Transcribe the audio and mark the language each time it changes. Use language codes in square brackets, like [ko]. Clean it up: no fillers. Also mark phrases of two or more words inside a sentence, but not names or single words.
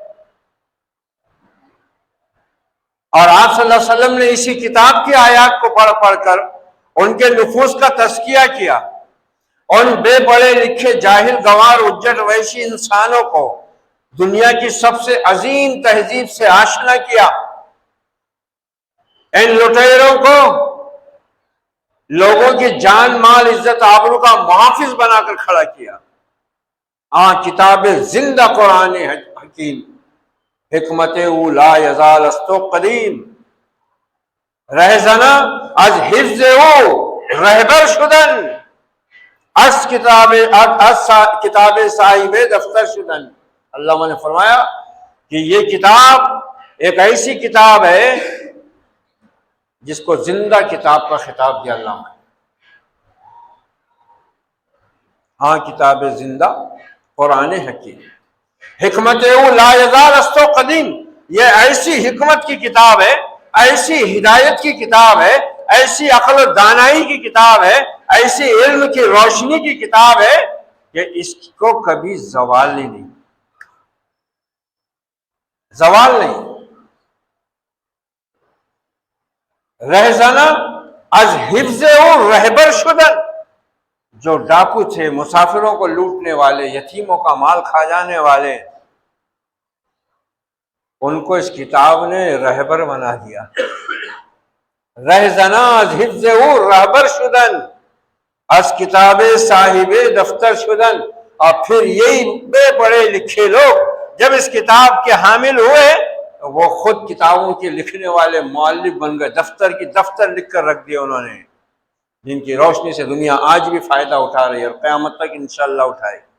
[ur] اور آپ [ar] صلی اللہ علیہ وسلم [ur] نے اسی کتاب کی آیات کو پڑھ پڑھ کر ان کے نفوس کا تزکیہ کیا، ان بے پڑھے لکھے جاہل گنوار اجڑ وحشی انسانوں کو دنیا کی سب سے عظیم تہذیب سے آشنا کیا، ان لٹیروں کو لوگوں کی جان مال عزت آبرو کا محافظ بنا کر کھڑا کیا۔ [fa] کتاب زندہ قرآن حکیم، حکمت او لا یزال استو قدیم، رہزنہ از حفظ او رہبر شدن، از کتاب صاحب دفتر شدن۔ [ur] اللہ نے فرمایا کہ یہ کتاب ایک ایسی کتاب ہے جس کو زندہ کتاب کا خطاب دیا اللہ نے۔ [fa] ہاں کتاب زندہ قرآن حکیم، حکمت او لا یزال است و قدیم، [ur] یہ ایسی حکمت کی کتاب ہے، ایسی ہدایت کی کتاب ہے، ایسی عقل و دانائی کی کتاب ہے، ایسی علم کی روشنی کی کتاب ہے کہ اس کو کبھی زوال نہیں، زوال نہیں۔ [fa] رہزنا از حفظ او رہبر شدن، [ur] جو ڈاکو تھے، مسافروں کو لوٹنے والے، یتیموں کا مال کھا جانے والے، ان کو اس کتاب نے رہبر بنا دیا۔ [fa] رہزنا از حفظ او رہبر شدن، از کتاب صاحب دفتر شدن۔ [ur] اور پھر یہی بے پڑھے لکھے لوگ جب اس کتاب کے حامل ہوئے، وہ خود کتابوں کے لکھنے والے مؤلف بن گئے، دفتر کی دفتر لکھ کر رکھ دیا انہوں نے، جن کی روشنی سے دنیا آج بھی فائدہ اٹھا رہی ہے اور قیامت تک انشاءاللہ اٹھائے۔